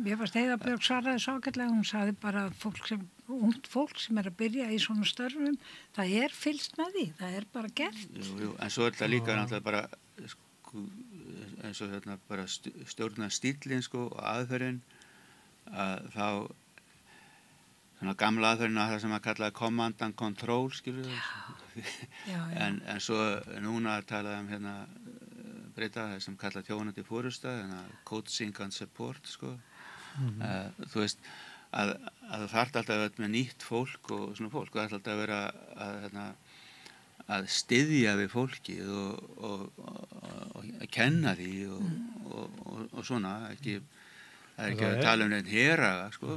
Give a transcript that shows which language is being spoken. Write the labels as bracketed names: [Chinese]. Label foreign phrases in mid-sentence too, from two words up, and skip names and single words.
[Icelandic] Mér fannst Heiða Björg svaraði svo ágætlega, hún sagði bara ungt fólk sem er að byrja í svona störfum, það er fylgst með því, það er bara gert. Jú, en svo er þetta líka náttúrulega bara eins og bara stjórna stílinn sko og aðferðin að þá svona gamla aðferðin að það sem að kalla [English] command and control [Icelandic] skilur en svo núna talaðum breyta það sem kalla þjónandi fórusta [English] coaching and support [Icelandic] sko þú veist að það þarf alltaf að vera með nýtt fólk og svona fólk og það þarf alltaf að vera að styðja við fólki og að kenna því og svona það er ekki að tala neitt heraga sko.